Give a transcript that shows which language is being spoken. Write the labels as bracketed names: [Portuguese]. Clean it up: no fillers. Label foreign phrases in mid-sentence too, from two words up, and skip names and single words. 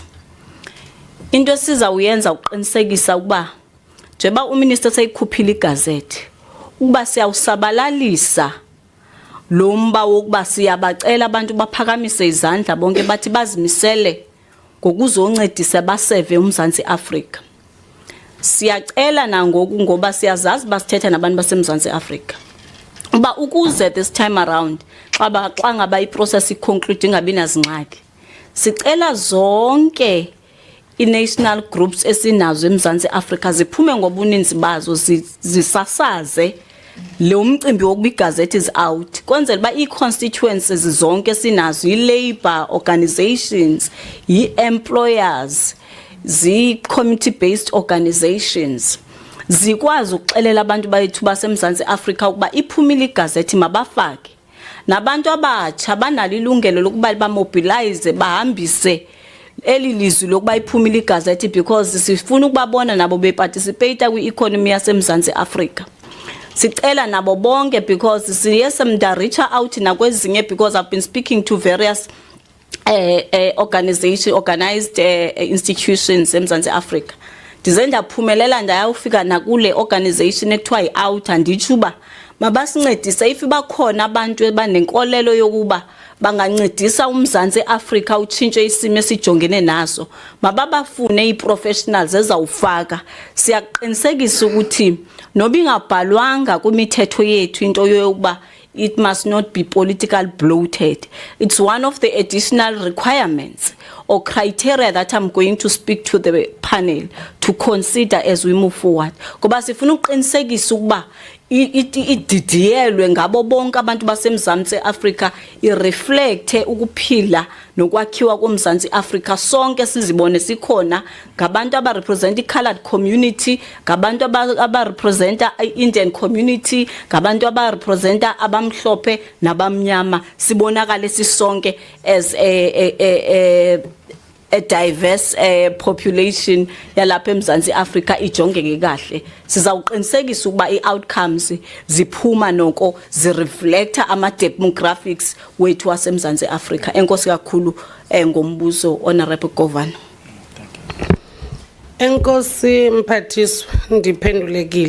[Xhosa] Into sizawuyenza uqinisekisa ukuba njengoba uminister seyikhuphile igazethi ukuba siyawusabalalisa lo mba wokuba siyabacela abantu baphakamise izandla bonke bathi bazimisele ngokuzoncedisa baseve uMzantsi Afrika. Siyacela nangoku ngoba siyazazi basithetha nabantu baseMzantsi Afrika uba ukuze [English] this time around [Xhosa] xa ngaba iprocess iconclude ingabi nazingxaki, sicela zonke i-national groups esinazo eMzantsi Afrika ziphume ngobuninzi bazo zisasaze lo mcimbi wokuba igazethi [English] is out [Xhosa] kwenzela uba ii-constituencies zonke sinazo, i-labor organizations, i-employers, zi-community-based organizations zikwazi ukuxelela abantu bayethu baseMzantsi Afrika ukuba iphumile igazethi mabafake. Nabantu abatsha banalo ilungelo lokuba bamobilize bahambise eli lizwi lokuba iphumile igazethi because sifuna ukubabona nabo beparticipate kwi-economy yaseMzantsi Afrika. Sicela nabo bonke because siye [English] reach out [Xhosa] nakwezinye because [English] I've been speaking to various organized institutions [Xhosa] eMzantsi Afrika. Ndize ndaphumelela ndayawufika nakule organization ekuthiwa yi-out anditsho uba mabasincedise if bakhona abantu abanenkolelo yokuba bangancedisa uMzantsi Afrika utshintshe isimo esijongene naso, mababafune ii-professionals ezawufaka. Siyaqinisekisa ukuthi noba ingabhalwanga kwimithetho yethu into yokuba [English] it must not be political bloated. It's one of the additional requirements or criteria that I'm going to speak to the panel to consider as we move forward. [Xhosa] Ngoba sifuna uqinisekisa ukuba ididiyelwe ngabo bonke abantu baseMzantsi Afrika ireflecte ukuphila nokwakhiwa komzantsi Afrika sonke sizibone sikhona ngabantu abarepresent i-colored community, ngabantu abarepresent i-Indian community, ngabantu abarepresent abamhlophe nabamnyama, sibonakale sisonke [English] as a diverse population [Xhosa] yalapha eMzantsi Afrika ijongeke kahle. Sizawuqinisekisa ukuba i-outcomes ziphuma noko zireflecta ama-demographics wethu waseMzantsi Afrika. Enkosi kakhulu ngombuzo Honorable Governor. Enkosi Mphathiswa, ndiphendulekile.